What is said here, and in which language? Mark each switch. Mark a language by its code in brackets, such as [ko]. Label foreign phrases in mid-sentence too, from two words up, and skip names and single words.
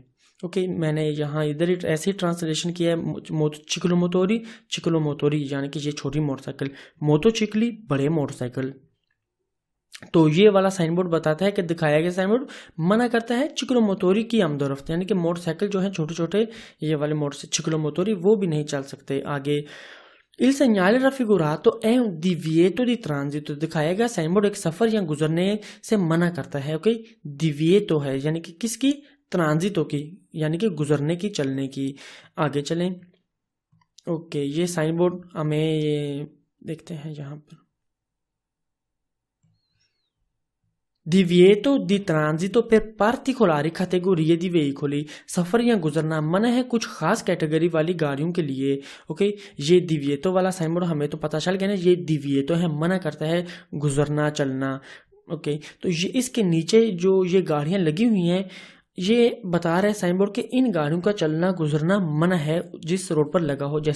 [hi] ओके, मैंने यहाँ इधर ऐसे ही ट्रांसलेशन किया है, चिक्लोमोटोरी चिक्लोमोटोरी यानी कि ये छोटी मोटरसाइकिल, मोटोचिकली बड़े मोटरसाइकिल। तो ये वाला साइन बोर्ड बताता है कि दिखाया गया साइन बोर्ड मना करता है चिक्लोमोटोरी की आमदोरफ्त, यानी कि मोटरसाइकिल जो है छोटे छोटे ये वाले मोटर चिक्लोमोटोरी वो भी नहीं चल सकते आगे। [it] Il segnale raffigurato è un divieto di transito, [hi] दिखाया गया साइन बोर्ड एक सफर या गुजरने से मना करता है। ओके, divieto है यानी कि किसकी? ट्रांजिटो की, यानी कि गुजरने की, चलने की। आगे चलें। ओके, ये साइन बोर्ड हमें ये देखते हैं यहाँ पर, [it] divieto di transito per particolari categorie di veicoli, [hi] सफर या गुजरना मना है कुछ खास कैटेगरी वाली गाड़ियों के लिए। ओके, ये divieto वाला साइन बोर्ड हमें तो पता चल गया ना, ये divieto है, मना करता है गुजरना चलना। ओके, तो ये इसके नीचे जो ये गाड़ियां लगी हुई हैं ये बता रहा है साइन बोर्ड कि इन गाड़ियों का चलना गुजरना मना है जिस रोड पर लगा हो।